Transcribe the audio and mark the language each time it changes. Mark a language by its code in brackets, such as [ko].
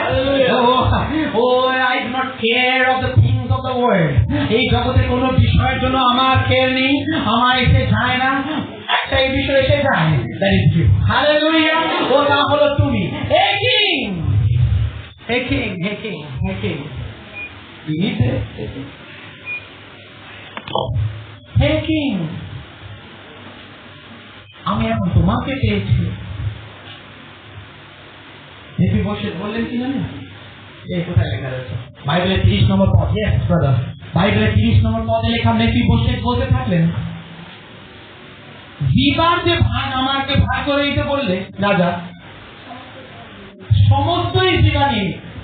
[en] I do not care of the things of the world. [bn] এই জগতের কোন বিষয়ের জন্য আমার কেয়ার নেই, আমার এসে যায় না। একটা এই বিষয় এসে যায়, [en] that is you. [bn] Hallelujah. তা হলো তুমি। [en] Hey king, hey king, hey king, hey king. You need this. Hey king, [bn] আমি এখন তোমাকে পেয়েছি। মেফিবোশেথ বললেন কি জানেন? এই কোথায় লেখা রয়েছে বাইবেলের 30 নম্বর পদ। [en] Yes brother, [bn] বাইবেলের 30 নম্বর পদে লেখা, মেফিবোশেথ বলতে থাকলেন, জিবার যে ভাগ আমাকে ভাগ করে দিতে বললে রাজা, সমস্তই জিবা নিয়ে নিক।